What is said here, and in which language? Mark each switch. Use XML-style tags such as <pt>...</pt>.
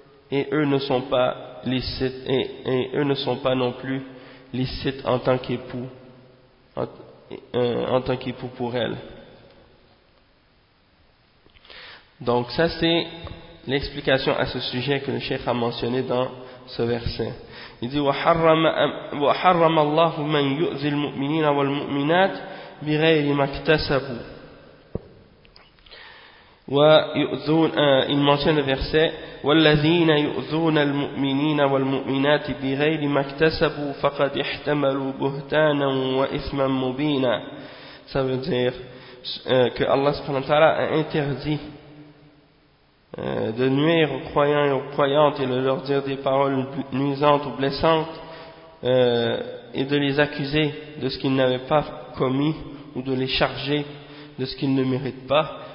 <fr>et eux ne sont pas licites, et eux ne sont pas non plus licite en tant qu'époux, en tant qu'époux pour elle. Donc ça c'est l'explication à ce sujet que le cheikh a mentionné dans ce verset. Il dit</fr> <ar>وَحَرَّمَ اللَّهُ مَنْ يُؤْذِي الْمُؤْمِنِينَ وَالْمُؤْمِنَاتِ بِغَيْرِ مَا اكْتَسَبُوا.</ar> <fr>Il mentionne le verset</fr> <ar>وَالَّذِينَ يُؤْذُونَ الْمُؤْمِنِينَ وَالْمُؤْمِنَاتِ بِغَيْرِ مَا اكْتَسَبُوا فَقَدْ احْتَمَلُوا بُهْتَانًا وَإِثْمًا مُبِينًا.</ar> <fr>Ça veut dire que Allah subhanahu wa ta'ala a interdit de nuire aux croyants et aux croyantes et de leur dire des paroles nuisantes ou blessantes et de les accuser de ce qu'ils n'avaient pas commis ou de les charger de ce qu'ils ne méritent pas.</fr>